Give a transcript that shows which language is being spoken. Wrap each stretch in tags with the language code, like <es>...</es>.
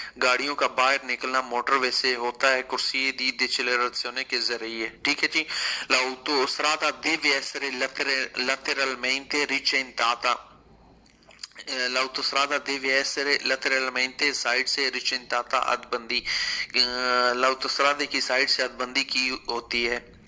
<hi>गाड़ियों का बाहर निकलना मोटरवे से होता है corsie di decelerazione के जरिए, ठीक है जी।</hi> <it>l'autostrada deve essere lateralmente recintata। l'autostrada deve essere lateralmente</it> <hi>side से recintata अदबंदी। l'autostrada की साइड से अदबंदी की होती है।</hi>